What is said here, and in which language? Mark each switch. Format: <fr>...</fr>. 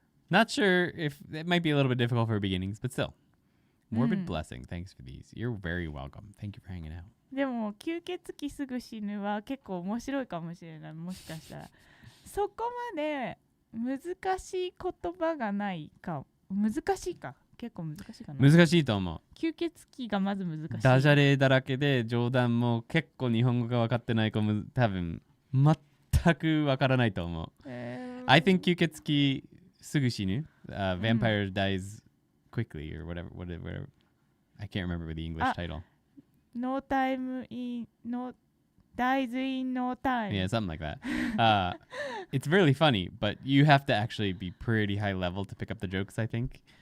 <en>Not sure if it might be a little bit difficult for beginnings, but still. Morbid blessing. Thanks for these. You're very welcome. Thank you for hanging out.</en> <ja>でも吸血鬼すぐ死ぬは結構面白いかもしれない。もしかしたらそこまで難しい言葉がないか。難しいか。結構難しいかな。難しいと思う。吸血鬼がまず難しい。ダジャレだらけで冗談も結構日本語が分かってない子も多分全く分からないと思う。</ja> <en>I think 吸血鬼すぐ死ぬ、vampire dies quickly or whatever. I can't remember the English title. No time in no dies in no time. Yeah, something like that. it's really funny, but you have to actually be pretty high level to pick up the jokes, I think.</en>